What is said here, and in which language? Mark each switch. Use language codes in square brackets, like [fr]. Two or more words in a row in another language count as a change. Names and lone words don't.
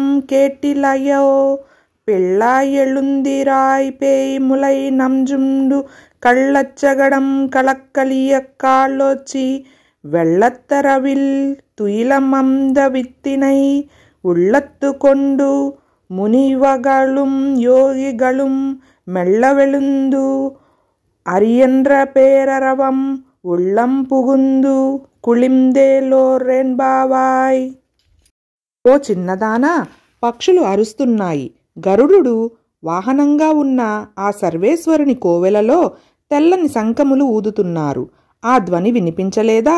[ta] கேட்டிலையோ பிள்ளாய் எழுந்திராய் பேய்முலை நம்ஜுண்டு கள்ளச்சகடம் களக்களிய காலோச்சி வெள்ளத்தரவில் துயிலமந்த வித்தினை உள்ளத்து கொண்டு முனிவகளும் யோகிகளும் மெல்லவெழுந்து அரியன்ற பேரரவம் உள்ளம் புகுందు కుళిందేలోరెన్బావాయ్. [te] ఓ చిన్నదానా, పక్షులు అరుస్తున్నాయి. గరుడు వాహనంగా ఉన్న ఆ సర్వేశ్వరుని కోవెలలో తెల్లని శంఖములు ఊదుతున్నారు. ఆ ధ్వని వినిపించలేదా?